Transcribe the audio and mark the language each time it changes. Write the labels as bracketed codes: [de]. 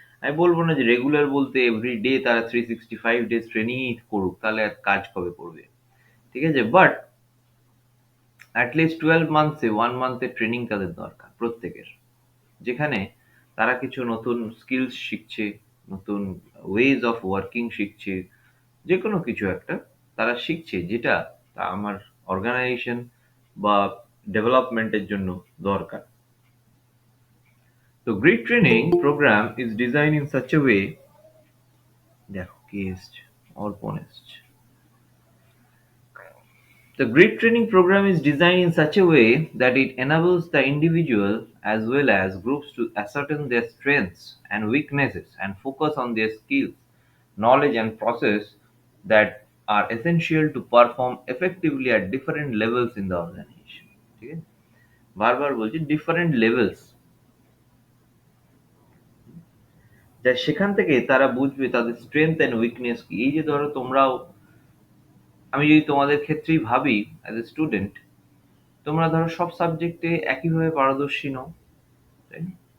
[bn] আমি বলবো না যে রেগুলার বলতে এভরি ডে তারা 365 ডেজ ট্রেনিংই করুক, তাহলে আর কাজ কবে করবে, ঠিক আছে, বাট অ্যাটলিস্ট 12 মান্থসে 1 মান্থের ট্রেনিং তাদের দরকার প্রত্যেকের, যেখানে তারা কিছু নতুন স্কিলস শিখছে, নতুন ওয়েজ অফ ওয়ার্কিং শিখছে, যে কোনো কিছু একটা তারা শিখছে, যেটা আমার অর্গানাইজেশন বা ডেভেলপমেন্টের জন্য দরকার। [en] তো grid training program is design in such a way, [bn] দেখো কি এসছে, অর্পণ এসছে। [en] The grid training program is designed in such a way that it enables the individual as well as groups to ascertain their strengths and weaknesses and focus on their skills, knowledge, and process that are essential to perform effectively at different levels in the organization. [bn] ঠিক আছে? বারবার বলছি different levels, যা সেখান থেকে তারা বুঝবে তাদের স্ট্রেংথ এন্ড উইকনেস কি। এই যে ধরো তোমরাও, আমি যদি তোমাদের ক্ষেত্রেই ভাবি [en] as a student, [bn] তোমরা ধরো সব সাবজেক্টে একইভাবে পারদর্শী নও, তাই না?